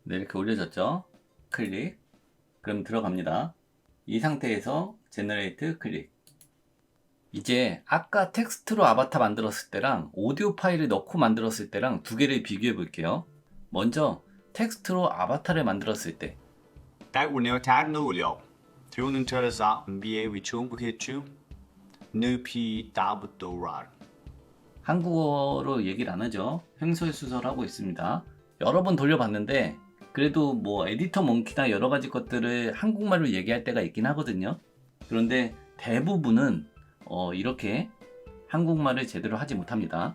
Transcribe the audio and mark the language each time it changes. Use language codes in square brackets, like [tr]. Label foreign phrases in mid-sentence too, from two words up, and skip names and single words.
[ko] 네, 이렇게 올려졌죠. 클릭. 그럼 들어갑니다. 이 상태에서 제너레이트 클릭. 이제 아까 텍스트로 아바타 만들었을 때랑 오디오 파일을 넣고 만들었을 때랑 두 개를 비교해 볼게요. 먼저 텍스트로 아바타를 만들었을 때 That will now tag no liệu. Thiếu cho ra MBA vì chúng bức chú. Nupi 다부도랄. 한국어로 얘기를 안 하죠. 횡설수설하고 있습니다. 여러 번 돌려봤는데 그래도 뭐 에디터 몽키나 여러 가지 것들을 한국말로 얘기할 때가 있긴 하거든요. 그런데 대부분은 이렇게 한국말을 제대로 하지 못합니다.